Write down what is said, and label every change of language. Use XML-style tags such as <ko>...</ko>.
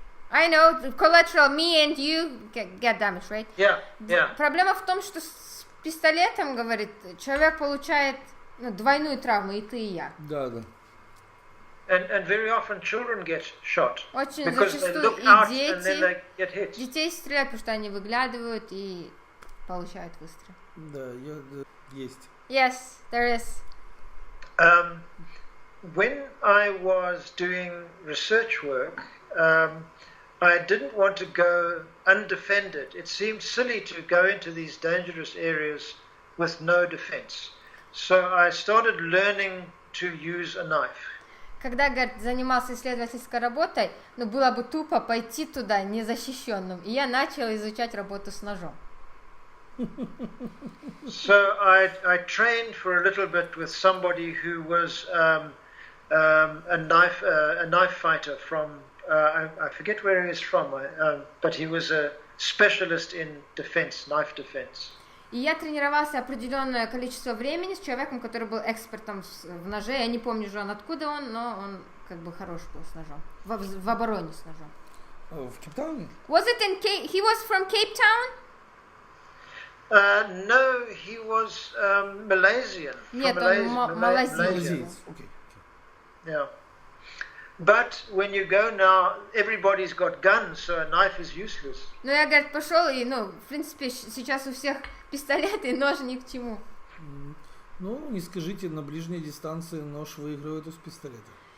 <en>I know, collateral, me and you get damage, right? Yeah, yeah.</en> <ru>Проблема в том, что с пистолетом, говорит, человек получает двойную травму, и ты, и я. Да, да.</ru> <en>And very often children get shot.</en> <ru>Очень</ru> <en>because they</en> <ru>зачастую</ru> <en>look</en> <ru>и</ru> <en>out and then they get hit.</en> <ru>детей стреляют, потому что они выглядывают и получают выстрел. Да, есть.</ru> <en>Yes, there is. When I was doing research work, I didn't want to go undefended. It seemed silly to go into these dangerous areas with no defense. So I started learning to use a knife.</en> <ru>Когда, говорит, занимался исследовательской работой, было бы тупо пойти туда незащищенным. И я начала изучать работу с ножом.</ru> <en>So I trained for a little bit with somebody who was a knife fighter from I forget where he is from, but he was a specialist in defense, knife defense.</en> <ru>И я тренировался определенное количество времени с человеком, который был экспертом в ноже. Я не помню же откуда он, но он как бы хорош был с ножом, в обороне с ножом. В Кейптауне?</ru> <en>Was it in he was from Кейптаун? No, he was Malaysian.</en> <ru>Нет, он малазиец.</ru> <en>Okay. Yeah. But when you go now, everybody's got guns, so a knife is useless.</en> <ru>Ну я, говорит, пошел и, в принципе, сейчас у всех пистолеты и нож ни к чему. Ну, не скажите, на ближней дистанции нож выигрывает из пистолета.</ru>